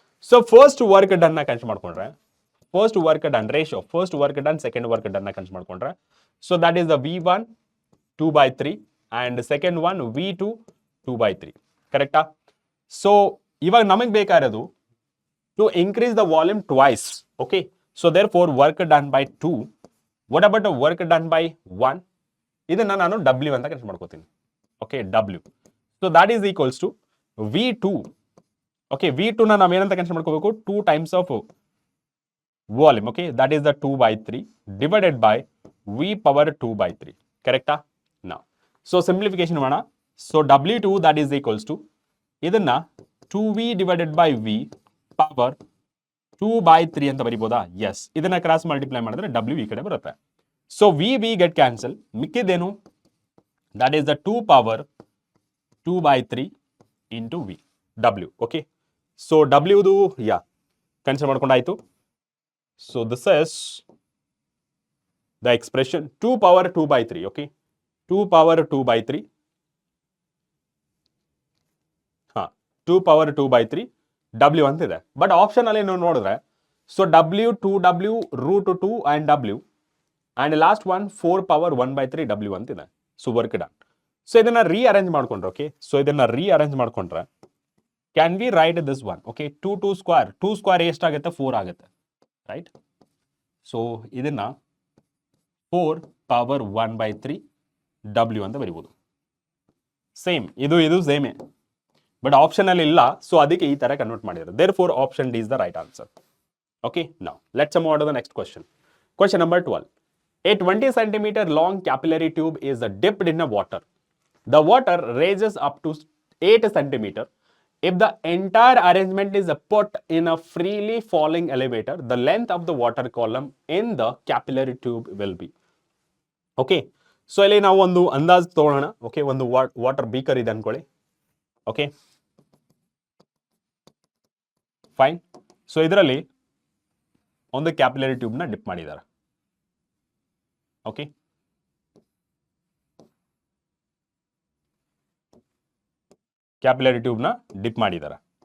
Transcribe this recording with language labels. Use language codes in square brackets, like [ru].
[kn] So first work done ನ consider ಮಾಡ್ಕೊಂಡ್ರೆ first work done ratio, first work done second work done ನ consider ಮಾಡ್ಕೊಂಡ್ರೆ [en] So that is the V1 2/3 and second one V2 2/3. [kn] ಕರೆಕ್ಟಾ? So ಇವಾಗ ನಮಗೆ ಬೇಕಾಗಿರೋದು [en] to increase the volume twice. Okay, so therefore work done by 2. What about the work done by 1? [kn] ಇದನ್ನ ನಾನು W ಅಂತ consider ಮಾಡ್ಕೋತೀನಿ. [en] Okay, W. So that is equals to V2. [kn] Okay, V2 ನ ನಾವು ಏನಂತ ಕನ್ಸಿಡರ್ ಮಾಡ್ಕೋಬೇಕು, [en] 2 times of volume. Okay, that is the 2 by 3 divided by V power 2 by 3. Correcta? Now, so simplification ಮಾಡೋಣ. So W2 that is equals to ಇದನ್ನ 2V divided by V power 2 by 3 [kn] ಅಂತ ಬರಿಬೋದಾ? [en] Yes. [kn] ಇದನ್ನ cross multiply ಮಾಡಿದ್ರೆ W ಈ ಕಡೆ ಬರುತ್ತೆ. [en] So V get cancel. [kn] ಮಿಕ್ಕಿದೇನು? [en] That is the 2 power 2 by 3 into V. W. Okay. [kn] So W ದು consider ಮಾಡ್ಕೊಂಡಾಯ್ತು. [en] So this is the expression 2 power 2 by 3. Okay. 2 power 2 by 3. [kn] 2 power 2 by 3 W ಅಂತಿದೆ. But option ಅಲ್ಲಿ ನೀವು ನೋಡಿದ್ರೆ so W 2W root 2 and W and last one 4 power 1 by 3 W ಅಂತಿದೆ. [en] So work done. [kn] So ಇದನ್ನ rearrange ಮಾಡ್ಕೊಂಡ್ರೆ, okay, so ಇದನ್ನ rearrange ಮಾಡ್ಕೊಂಡ್ರೆ [en] Can we write this one? [kn] Okay, 2 square 2 square ಎಷ್ಟಾಗುತ್ತೆ? 4 ಆಗುತ್ತೆ, ರೈಟ್? ಸೊ ಇದನ್ನ 4 ಪವರ್ 1 by 3 W ಅಂತ ಬರಿಬೋದು. ಸೇಮ್ ಇದು ಸೇಮೇ, ಬಟ್ ಆಪ್ಷನ್ ಅಲ್ಲಿ ಇಲ್ಲ, ಸೊ ಅದಕ್ಕೆ ಈ ತರ ಕನ್ವರ್ಟ್ ಮಾಡಿದ್ದಾರೆ. [en] therefore option D is the right answer. Okay, now let's move on to the next question. Question number 12. A 20 centimeter long capillary tube is dipped in a water. The water raises up to 8 centimeter. If the entire arrangement is put in a freely falling elevator, the length of the water column in the capillary tube will be. [kn] Okay, so ಇಲ್ಲಿ ನಾವು ಒಂದು ಅಂದಾಜು ತಗೊಳ್ಳೋಣ. Okay, ಒಂದು water beaker ಇದೆ ಅನ್ಕೊಳ್ಳಿ. Okay, fine. So ಇದರಲ್ಲಿ ಒಂದು ಕ್ಯಾಪಿಲರಿ ಟ್ಯೂಬ್ ನ ಡಿಪ್ ಮಾಡಿದ್ದಾರೆ. ಓಕೆ, ಕ್ಯಾಪಿಲರಿ ಟ್ಯೂಬ್ ನ ಡಿಪ್ ಮಾಡಿದ್ದಾರೆ.